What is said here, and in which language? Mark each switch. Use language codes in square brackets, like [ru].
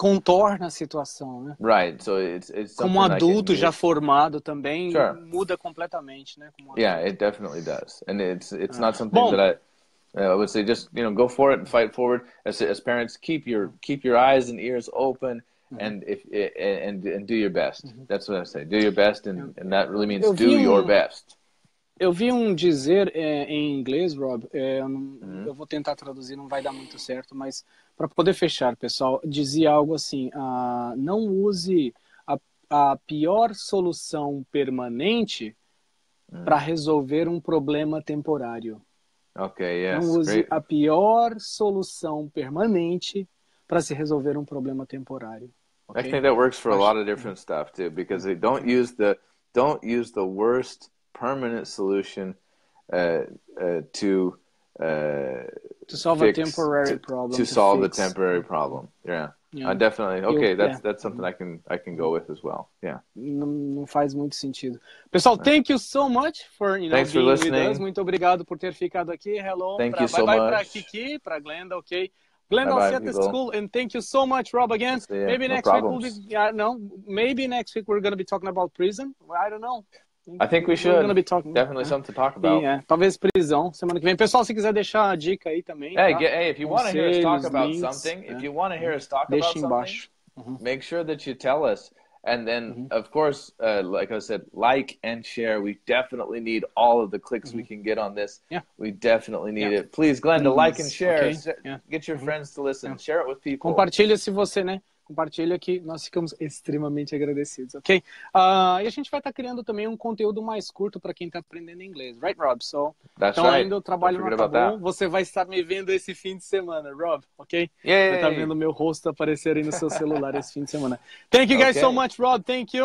[pt] Você contorna a situação, né? [en] Right. So it's [pt] como adulto já formado também, muda completamente, né? [en] Yeah, it definitely does, and it's not something that I would say just, you know, go for it and fight forward. As parents, keep your eyes and ears open, and do your best. That's what I say. Do your best, and that really means do your best. [pt] Eu vi dizer em inglês, Rob, eu vou tentar traduzir, não vai dar muito certo, mas para poder fechar, pessoal, dizia algo assim, não use a pior solução permanente para resolver um problema temporário. [en] Okay, yes. [pt] Não use a pior solução permanente para se resolver um problema temporário. [en] Okay? I think that works for a lot of different stuff too, because they don't use the don't use the worst permanent solution to solve a temporary problem. To solve the temporary problem. Yeah. Definitely. Okay, that's something I can go with as well. Yeah. [pt] Não faz muito sentido. [en] Pessoal, thank you so much for Thanks for listening. With us. [pt] Muito obrigado por ter ficado aqui. [en] Hello. Thank you so much. [pt] Bye para Kiki, para Glenda, okay? [en] Glenda, I'll see you at the school, and thank you so much, Rob, again. Maybe next week we'll be, maybe next week we're going to be talking about prison. I don't know. I think we should. Definitely something to talk about. [pt] Talvez prisão semana que vem. Pessoal, se quiser deixar a dica aí também. [en] Hey, if you want to hear us talk about something, if you want to hear us talk about something, make sure that you tell us. And then, of course, like I said, like and share. We definitely need all of the clicks we can get on this. We definitely need it. Please, Glenda, like and share. Get your friends to listen. Share it with people. [pt] Compartilha se você, né? Compartilha que nós ficamos extremamente agradecidos, ok? E a gente vai estar criando também um conteúdo mais curto para quem está aprendendo inglês, right, Rob? Então ainda o trabalho não acabou, você vai estar me vendo esse fim de semana, Rob, ok? [en] Yay. [pt] Vai estar vendo o meu rosto aparecer aí no seu celular esse fim de semana. Thank you guys so much, Rob. Thank you.